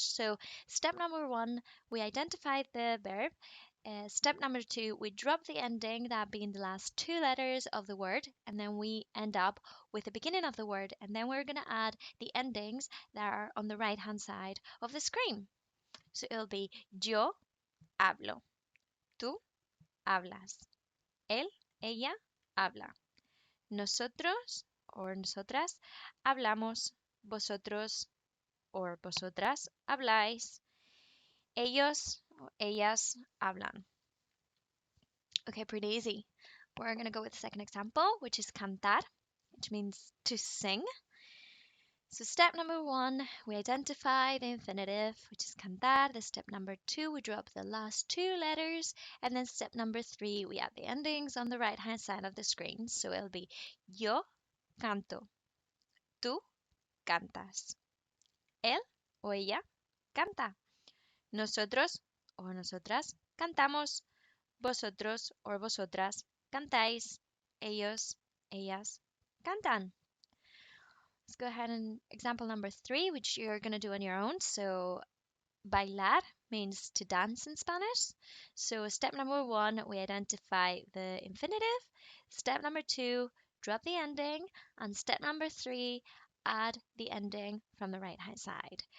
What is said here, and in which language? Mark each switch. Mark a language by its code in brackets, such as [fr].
[en] So step number one, we identify the verb. Step number two, we drop the ending, that being the last two letters of the word, and then we end up with the beginning of the word, and then we're going to add the endings that are on the right hand side of the screen. So it'll be [es] yo hablo, tú hablas, él, ella habla, nosotros [en] or [es] nosotras hablamos, vosotros or vosotras habláis, ellos or ellas hablan. [en] Okay, pretty easy. We're going to go with the second example, which is cantar, which means to sing. So step number one, we identify the infinitive, which is cantar. The step number two, we drop the last two letters. And then step number three, we add the endings on the right-hand side of the screen. So it'll be [es] yo canto, tú cantas, él o ella canta, nosotros o nosotras cantamos, vosotros [en] or [es] vosotras cantáis, ellos, ellas cantan. [en] Let's go ahead and example number three, which you're going to do on your own. So bailar means to dance in Spanish. So step number one, we identify the infinitive. Step number two, drop the ending. And step number three, add the ending from the right hand side.